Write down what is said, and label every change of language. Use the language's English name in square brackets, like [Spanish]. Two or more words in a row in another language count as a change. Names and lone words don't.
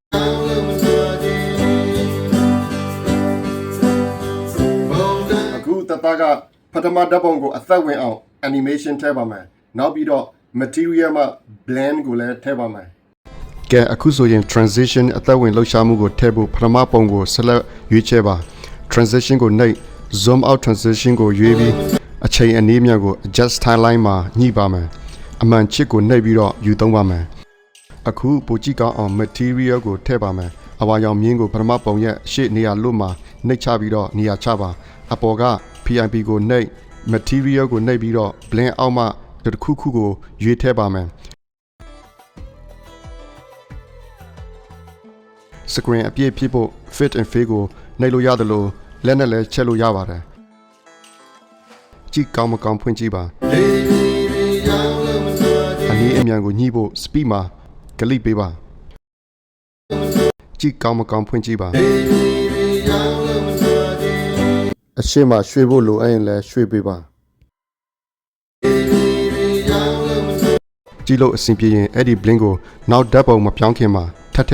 [Burmese] အခုတတကပထမဓာတ်ပုံကိုအသက်ဝင်အောင် animation ထည့်ပါမယ်နောက်ပြီးတော့ material မှာ blend ကိုလည်းထည့်ပါမယ်ကဲအခုဆိုရင် transition အသက်ဝင်လှုပ်ရှားမှုကိုထ ည့်ဖို့ပထမပုံကို select ရွေးချယ်ပါtransition ကိုနှိပ် [English] zoom out transition [Burmese] ကိုရွေးပြီးအချိန်အနည်းမြတ်ကို [English] adjust timeline [Burmese] မှာညှိပါ မယ်အမှန်ချစ်ကိုနှိပ်ပြီးတော့ယူသုံးပါမယ်အခုပိုကြည့်ကောင်းအောင် material ကိုထည့်ပါမယ်အဝါရောင်မြင်းကိုပထမပုံရဲ့ရှေ့နေရာလွတ်မှာနှိပ်ချပြီးတော့နေရာချပါအပေါ်က PIP ကိုနှိပ် material ကိုနှိပ်ပြီးတော့ blend အောက်မှတစ်ခုခုကိုရွေးထည့်ပါမယ် screen အပြည့်ဖြစ်ဖို့ [English] fit and fill [Burmese] ကိုနှိပ်လို့ရတယ်လို့လက်နဲ့လည်းချက်လို့ရပါတယ်ကြည့်ကောင်းမကောင်းဖွင့်ကြည့်ပါ အနည်းအမြန်ကိုညှိဖို့ speed မှာကလိပေးပါကြည့်ကောင်းမကောင်းဖွင့်ကြည့်ပါအရှိမရွှေ့ဖို့လိုအပ်ရင်လည်းရွှေ့ပေးပါကြည့်လို့အဆင်ပြေရင်အဲ့ဒီ blink ကိုနောက်ဓာတ်ပုံမပြောင်းခင်မှာထပ်ထ